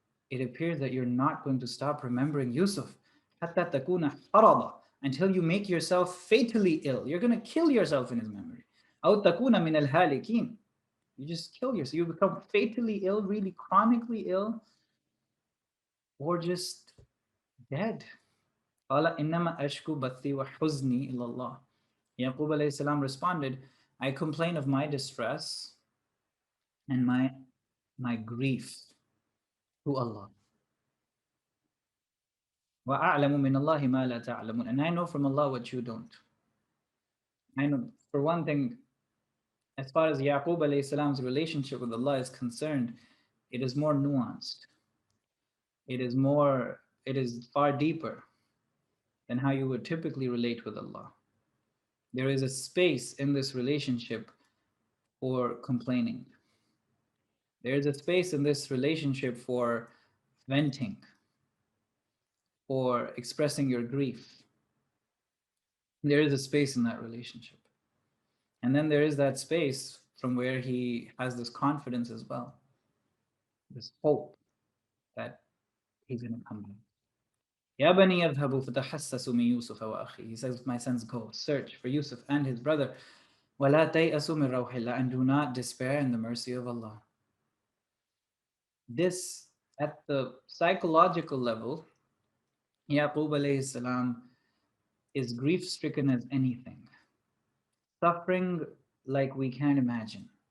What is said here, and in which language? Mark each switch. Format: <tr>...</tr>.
<en>It appears that you're not going to stop remembering Yusuf</en> <ar>hatta takuna harada,</ar> <en>until you make yourself fatally ill. You're going to kill yourself in his memory.</en> <ar>أو تكون من الهالكين.</ar> <en>You just kill yourself. You become fatally ill, really chronically ill, or just dead.</en> <ar>قال إنما أشكو بثي وحزني إلى الله.</ar> <en>Yaqub alayhi salam responded, I complain of my distress and my grief to Allah.</en> <ar>وَأَعْلَمُ مِنَ اللَّهِ مَا لَا تَعْلَمُونَ.</ar> <en>And I know from Allah what you don't. I know, for one thing, as far as Yaqub alayhi salam's relationship with Allah is concerned, it is more nuanced. It is far deeper than how you would typically relate with Allah. There is a space in this relationship for complaining. There is a space in this relationship for venting, for expressing your grief. There is a space in that relationship. And then there is that space from where he has this confidence as well, this hope that he's going to come back.</en> <ar>يا بني يذهبوا فتحسسوا من يوسف وأخيه.</ar> <en>He says, my sons, go search for Yusuf and his brother.</en> <ar>ولا تيأسوا من روح الله.</ar> <en>And do not despair in the mercy of Allah. This, at the psychological level, Yaqub alayhi salam is grief stricken as anything, suffering like we can't imagine.</en>